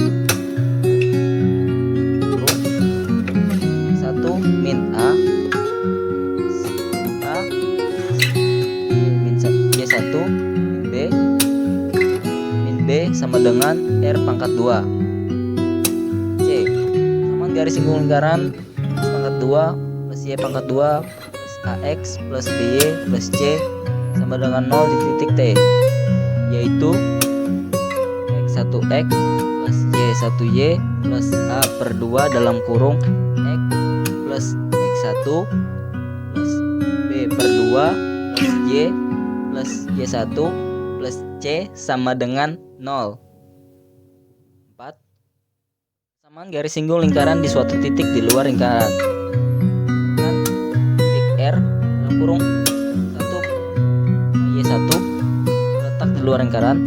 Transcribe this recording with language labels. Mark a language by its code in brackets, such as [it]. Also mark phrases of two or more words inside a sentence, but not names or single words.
[id] Min A min Y1 min B sama dengan R pangkat 2. C. Samaan garis singgung lingkaran X pangkat 2 plus Y pangkat 2 plus AX plus BY plus C sama dengan 0 di titik T, yaitu X1X plus Y1Y plus A per 2 X plus X1 plus B per 2 plus Y plus Y1 plus C sama dengan 0. 4. Persamaan garis singgung lingkaran di suatu titik di luar lingkaran. Titik R 1 Y1 terletak di luar lingkaran.